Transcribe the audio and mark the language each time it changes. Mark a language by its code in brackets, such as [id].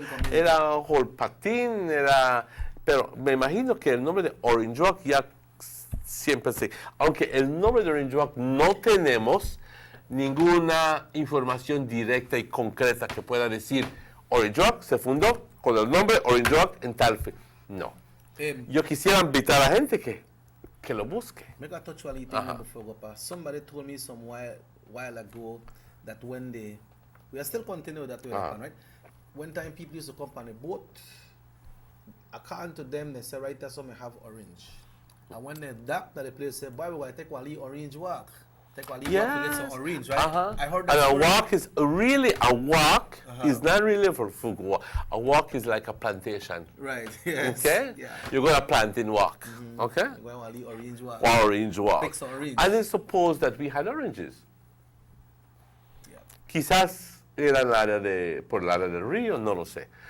[es] Era Holpatín, pero me imagino que el nombre de Orange Walk ya siempre se... Aunque el nombre de Orange Walk no tenemos ninguna información directa y concreta que pueda decir Orange Walk se fundó con el nombre Orange Walk en tal fe. No. Yo quisiera invitar a la gente que lo busque. [en] Make a touch on before go past. Somebody told me some while ago that when we are still continuing that way, right? One time people used to come on a boat. According to them, they say right there some have orange. And when they dock that the place say, boy, we want to take one Orange Walk. Take one walk to get some orange, right? I heard that. And a walk is really is not really for food. A walk is like a plantation. Right. Yes. Okay. Yeah. You're gonna plant in walk. Okay. Orange Walk. Orange Walk. Pick some orange. And then suppose that we had oranges. Yeah. [es] Quizás era por el área del río, no lo sé.